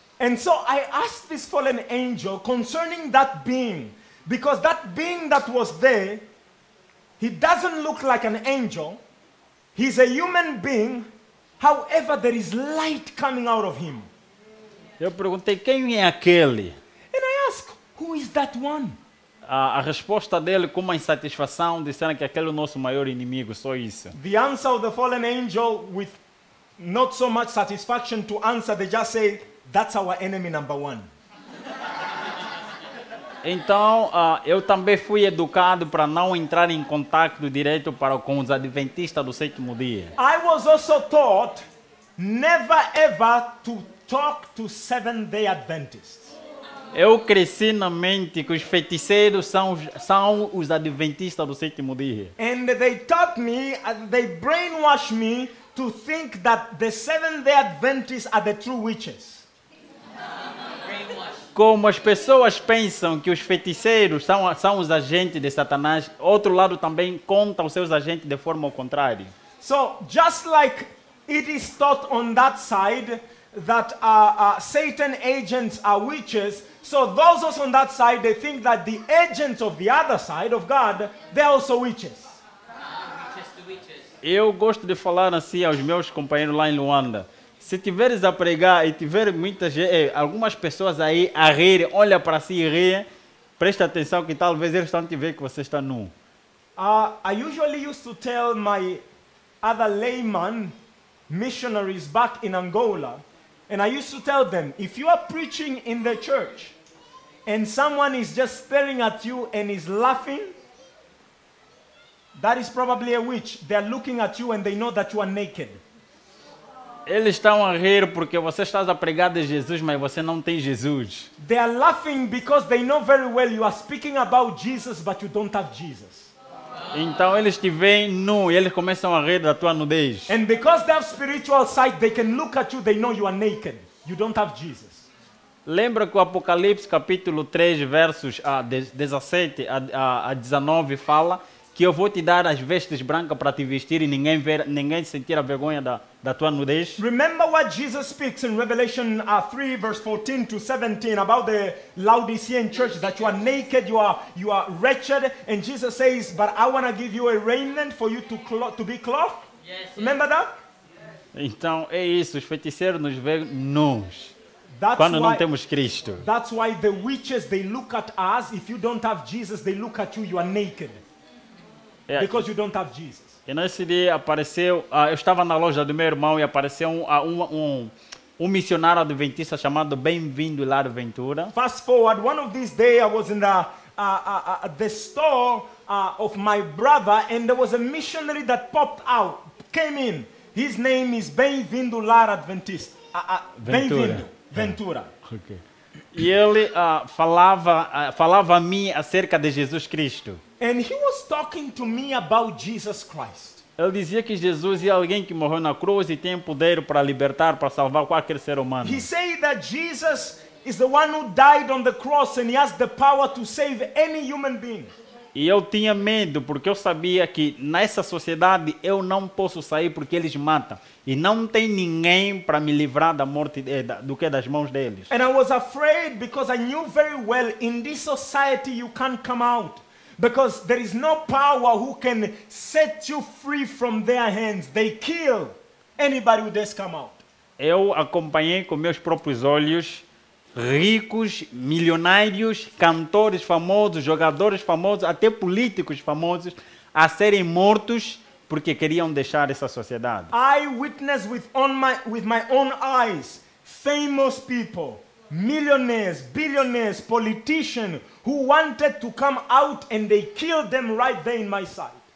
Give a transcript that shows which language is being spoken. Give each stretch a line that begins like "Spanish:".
English: And so I asked this fallen angel concerning that being, because that being that was there, he doesn't look like an angel. He's a human being. However, there is light coming out of him.
Portuguese: Eu perguntei, quem é aquele?
English: And I asked, who is that one?
Portuguese: A resposta dele, com uma insatisfação, disseram que aquele é o nosso maior inimigo, só isso.
English: The answer of the fallen angel, with not so much satisfaction to answer, they just say, that's our enemy number one.
Portuguese: Então, eu também fui educado para não entrar em contato direto com os adventistas do sétimo dia.
English: I was also taught never ever to talk to Seventh-day Adventists.
Portuguese: Eu cresci na mente que os feiticeiros são os adventistas do sétimo dia.
English: And they taught me, they brainwashed me to think that the Seventh-day Adventists are the true witches.
Portuguese: Como as pessoas pensam que os feiticeiros são os agentes de Satanás, outro lado também conta os seus agentes de forma ao contrário.
English: So just like it is taught on that side that Satan agents are witches, so those also on that side, they think that the agents of the other side of God, they're also witches.
Portuguese: Eu gosto de falar assim aos meus companheiros lá em Luanda. Se tiveres a pregar e tiver algumas pessoas aí a rir, olha para si e rir, presta atenção que talvez eles estão te ver que você está nu.
English: I usually used to tell my other layman missionaries back in Angola, and I used to tell them, if you are preaching in the church and someone is just staring at you and is laughing, that is probably a witch. They are looking at you and they know that you are naked.
Portuguese: Eles estão a rir porque você está a pregar de Jesus, mas você não tem Jesus.
English: They are laughing because they know very well you are speaking about Jesus, but you don't have Jesus.
Portuguese: Então eles te veem nu e eles começam a rir da tua nudez.
English: And because they have spiritual sight, they can look at you, they know you are naked. You don't have Jesus.
Portuguese: Lembra que o Apocalipse capítulo 3, versos 17 a 19 fala que eu vou te dar as vestes brancas para te vestir e ninguém sentir a vergonha da tua nudez?
English: Remember what Jesus speaks in Revelation 3 verse 14 to 17 about the Laodicean church, that you are naked, you are wretched, and Jesus says, but I want to give you a raiment for you to be clothed. Yes. Remember that?
Portuguese: Então é isso, os feiticeiros nos veem nus
English: That's
Portuguese: quando não
English: why,
Portuguese: temos Cristo.
English: that's why the witches, they look at us. If you don't have Jesus, they look at you, you are naked.
Portuguese: É,
English: Because you don't have Jesus.
Portuguese: e nesse dia apareceu, eu estava na loja do meu irmão e apareceu um missionário adventista chamado Bem-vindo Hilário Ventura.
English: Fast forward, one of these days I was in the store of my brother, and there was a missionary that popped out, came in. His name is Bem-vindo Lar Adventista. Bem-vindo Ventura. Okay.
Portuguese: E ele falava a mim acerca de Jesus Cristo.
English: And he was talking to me about Jesus Christ.
Portuguese: Ele dizia que Jesus é alguém que morreu na cruz e tem poder para libertar, para salvar qualquer ser humano.
English: He said that Jesus is the one who died on the cross and he has the power to save any human being.
Portuguese: E eu tinha medo porque eu sabia que nessa sociedade eu não posso sair porque eles matam. E não tem ninguém para me livrar da morte das mãos deles.
English: And I was afraid because I knew very well in this society you can't come out. Because there is no power who can set you free from their hands. They kill anybody who does come out.
Portuguese: Eu acompanhei com meus próprios olhos ricos, milionários, cantores famosos, jogadores famosos, até políticos famosos a serem mortos porque queriam deixar essa sociedade.
English: I witnessed with my own eyes famous people, millionaires, billionaires, politicians who wanted to come out and they killed them right there in my sight.